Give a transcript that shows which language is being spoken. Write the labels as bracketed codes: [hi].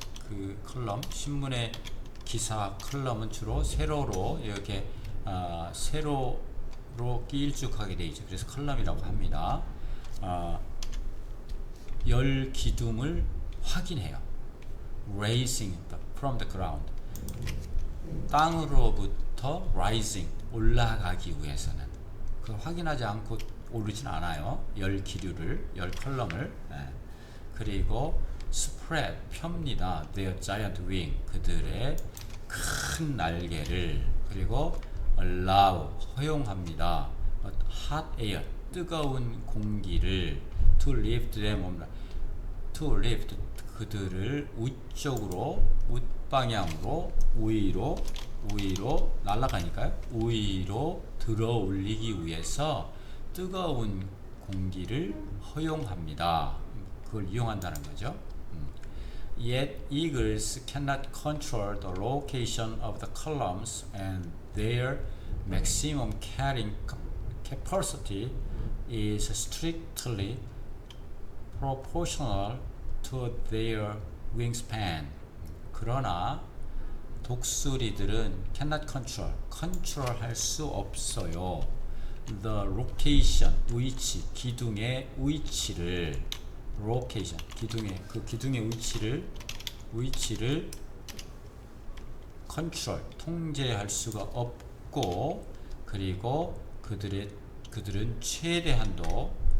[ko] 그 컬럼 신문의 기사 컬럼은 주로 세로로 이렇게 세로로 길쭉하게 되어 있죠. 그래서 컬럼이라고 합니다. 열 기둥을 확인해요. [en] Raising from the ground. [ko] 땅으로부터 rising 올라가기 위해서는 그걸 확인하지 않고 오르진 않아요. 열 기류를 열 컬럼을 그리고 spread 펴니다. [en] Their giant wing [ko] 그들의 큰 날개를 그리고 allow 허용합니다. [en] hot air [ko] 뜨거운 공기를 [en] to lift them to lift [ko] 그들을 위쪽으로 윗방향으로 위로 날아가니까요. 위로 들어 올리기 위해서 뜨거운 공기를 허용합니다. 그걸 이용한다는 거죠. [en] Yet eagles cannot control the location of the columns and their maximum carrying capacity is strictly proportional to their wingspan. [ko] 그러나 독수리들은 cannot 컨트롤할 수 없어요. [en] The location, [ko] 위치, 기둥의 위치를 location, 기둥의 위치를 컨트롤, 통제할 수가 없고 그리고 그들은 최대한도로